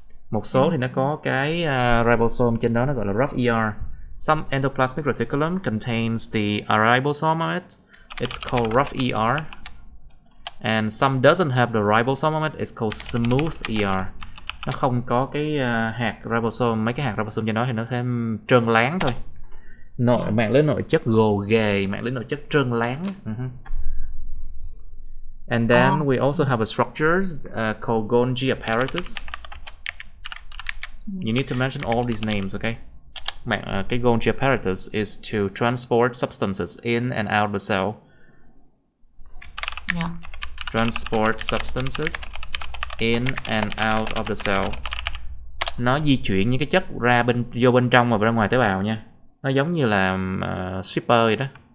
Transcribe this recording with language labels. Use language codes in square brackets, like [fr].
[vi] Một số thì nó có cái ribosome trên đó, nó gọi là rough ER. [en] Some endoplasmic reticulum contains the ribosome of it. It's called rough ER. And some doesn't have the ribosome of it. It's called smooth ER. [vi] Nó không có cái hạt ribosome, mấy cái hạt ribosome trên đó thì nó thêm trơn láng thôi. Mạng lưới nội chất gồ ghề, mạng lưới nội chất trơn láng. [en] And then we also have a structures called Golgi apparatus. You need to mention all these names, okay? Cái Golgi apparatus is to transport substances in and out of the cell. Yeah. Transport substances in and out of the cell. [vi] Nó di chuyển những cái chất vô bên trong và ra ngoài tế bào nha. Nó giống như là shipper vậy đó.